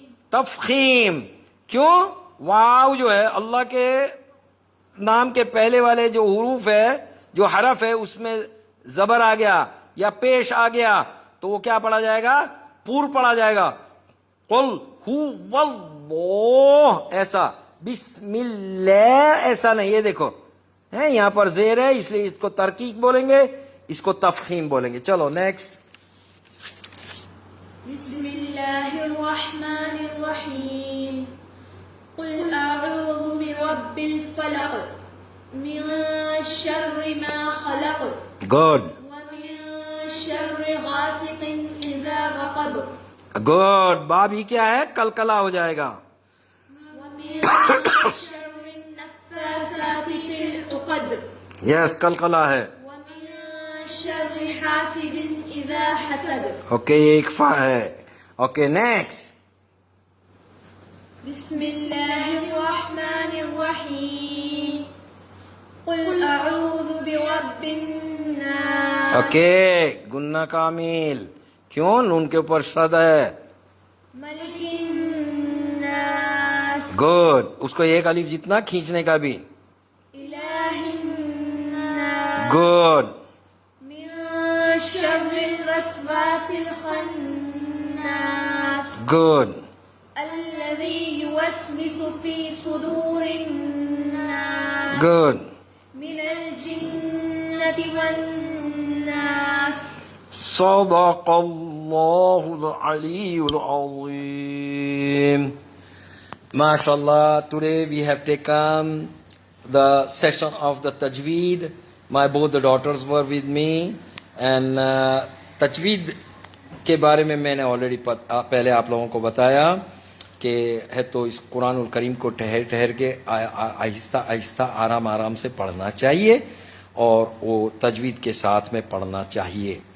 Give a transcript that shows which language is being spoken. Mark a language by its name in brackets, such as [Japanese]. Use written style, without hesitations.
[Urdu] تفخیم. کیوں؟ واو جو ہے اللہ کے نام کے پہلے والے جو حروف ہے جو حرف ہے اس میں زبر آ گیا یا پیش آ گیا تو وہ کیا پڑھا جائے گا؟ پور پڑھا جائے گا. [Arabic] قل هو اللہ [Urdu] ایسا. بسم اللہ ایسا نہیں. یہ دیکھو ہے یہاں پر زیر ہے اس لیے اس کو ترکیق بولیں گے, اس کو تفخیم بولیں گے. چلو نیکسٹ. [Arabic] بسم الله الرحمن الرحيم قل أعوذ برب الفلق من شر ما خلق [Urdu] گڈ [Arabic] ومن شر غاسق إذا وقب [Urdu] گڈ. باب ہی کیا ہے؟ کلکلا ہو جائے گا. [Arabic] ومن شر النفاثات في العقد [Urdu] یس کلکلا ہے. [Arabic] ومن شر حاسد إذا حسد. [Urdu] اوکے یہ اکفا ہے. Okay next. [Arabic] بسم الله الرحمن الرحيم قل أعوذ برب الناس [Urdu] اوکے گننا کامل کیوں نون کے اوپر شد ہے [Arabic] ملك الناس [Urdu] گڈ اس کو ایک الف جتنا کھینچنے کا بھی [Arabic] إله الناس [Urdu] گڈ [Arabic] من شر الوسواس الخناس [Urdu] گڈ [Arabic] الذي يوسوس في صدور الناس [Urdu] گڈ [Arabic] من الجنة والناس صدق اللہ العلی العظیم [English] MashaAllah, today we have taken the session of the Tajweed. Both the daughters were with me and Tajweed [Urdu] کے بارے میں نے آلریڈی پہلے آپ لوگوں کو بتایا کہ ہے تو اس قرآن الکریم کو ٹھہر ٹھہر کے آہستہ آہستہ آرام آرام سے پڑھنا چاہیے اور وہ تجوید کے ساتھ میں پڑھنا چاہیے.